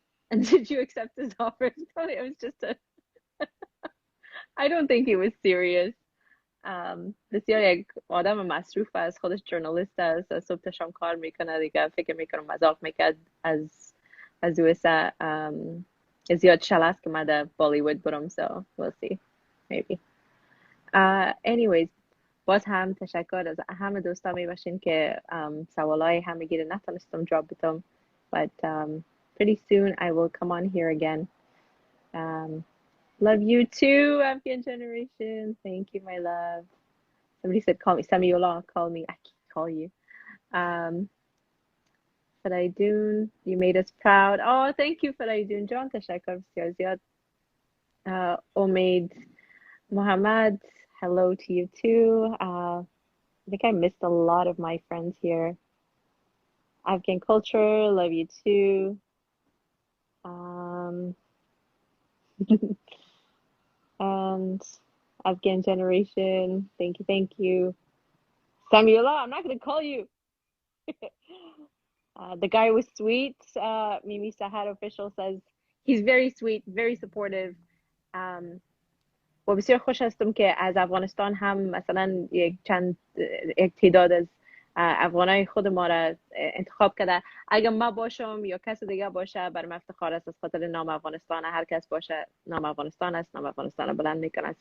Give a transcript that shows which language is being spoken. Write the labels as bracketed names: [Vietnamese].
[English] And did you accept his offer? It was just I don't think he was serious. [Persian] بسیار یک آدم مصروف است، خودش جورنالیست است، صبح تا شام کار میکنه دیگه. فکر میکنم مذاق میکرد از USA. زیاد شل است که من در بالیوود برم. [English] So we'll see, maybe. [Persian] Anyways, باز هم تشکر از همه دوستا میباشین که سوالای همگی رو نتونستم جواب بدم. [English] But pretty soon I will come on here again. Love you too, Afghan Generation. Thank you, my love. Somebody said, call me. Samiullah, call me. I can't call you. Fadaidoon, you made us proud. Oh, thank you, Fadaidoon. John Tashakar Ziad. Omaid Muhammad, hello to you too. I think I missed a lot of my friends here. Afghan culture, love you too. And Afghan Generation, thank you. Samiullah, I'm not going to call you. The guy was sweet. Mimi Sahar official says he's very sweet, very supportive. [Persian] و بسیار خوش هستم که از افغانستان هم مثلا یک تعداد از افغانای خود ما را انتخاب کرده. اگر ما باشم یا کس دیگه باشه برام افتخار است، از خاطر نام افغانستان. هر کس باشه نام افغانستان است، نام افغانستان بلند میکنه.